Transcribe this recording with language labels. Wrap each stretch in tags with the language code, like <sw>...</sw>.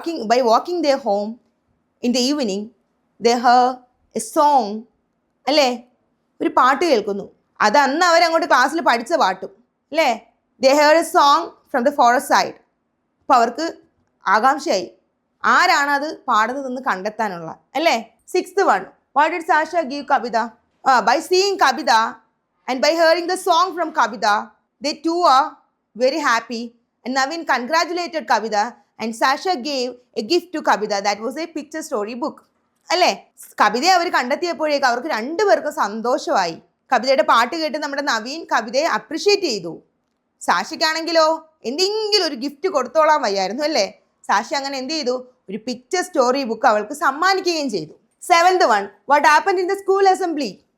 <en>By walking their home in the evening, they heard a song അല്ലേ?</en> <ml>ഒരു പാട്ട് കേൾക്കുന്നു. അത് അന്ന് അവരങ്ങോട്ട് ക്ലാസ്സിൽ പഠിച്ച പാട്ടും അല്ലേ?</ml> <en>They heard a song from the forest side.</en> <ml>അപ്പോൾ അവർക്ക് ആകാംക്ഷയായി, ആരാണത് പാടുന്നതെന്ന് കണ്ടെത്താനുള്ള അല്ലേ?</ml> <en>Sixth one, what did Sasha give Kavita? By seeing Kabita and by hearing the song from Kabita, they too are very happy. And Naveen congratulated Kabita and Sasha gave a gift to Kabita. That was a picture story book.</en> <ml>അല്ലേ? കവിതയെ അവർ കണ്ടെത്തിയപ്പോഴേക്കും അവർക്ക് രണ്ടുപേർക്കും സന്തോഷമായി. കവിതയുടെ പാട്ട് കേട്ട് നമ്മുടെ നവീൻ കവിതയെ അപ്രിഷ്യേറ്റ് ചെയ്തു. സാഷയ്ക്കാണെങ്കിലോ എന്തെങ്കിലും ഒരു ഗിഫ്റ്റ് കൊടുത്തോളാൻ വയ്യായിരുന്നു അല്ലേ? സാഷ അങ്ങനെ എന്ത് ചെയ്തു? ഒരു പിക്ചർ സ്റ്റോറി ബുക്ക് അവൾക്ക് സമ്മാനിക്കുകയും ചെയ്തു.</ml> <en>Seventh one, what happened in the school assembly?</en>